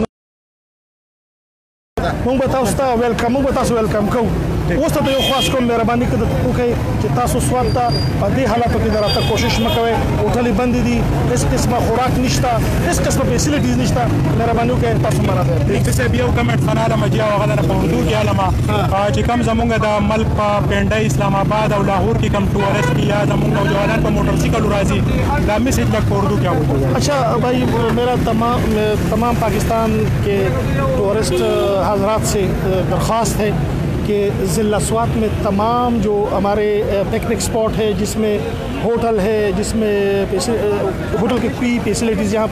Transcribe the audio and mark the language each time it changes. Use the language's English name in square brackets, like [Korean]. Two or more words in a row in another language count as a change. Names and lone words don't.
[Pashto] موږ به تاسو ته ویلکم کوو اوس ته یو خاص کوم مهرباني وکړئ چې تاسو سوات ته په دې حالاتو کې د راتګ کوشش مه کوئ هوټلې بندې دي هېڅ قسمه خوراک نشته هېڅ قسمه فیسیلیټیز نشته مهرباني وکړئ تاسو مه راځئ صاحب یو کمنټ څنګه لمه چې هغه نه په اردو کې علما چې کوم زمونږ د ملک په پنډۍ اسلام آباد او لاهور کې کوم ټورست کې یا زمونږ نوجوانان په موټر سایکل راځي دا میسج لګ په اردو کې آؤ [Urdu] اچھا بھائی میرا تمام پاکستان کے ٹورسٹ حضرات سے درخواست ہے کہ ضلع سوات میں تمام جو ہمارے پکنک اسپاٹ ہے جس میں ہوٹل ہے جس میں ہوٹل کی کوئی فیسلٹیز یہاں پہ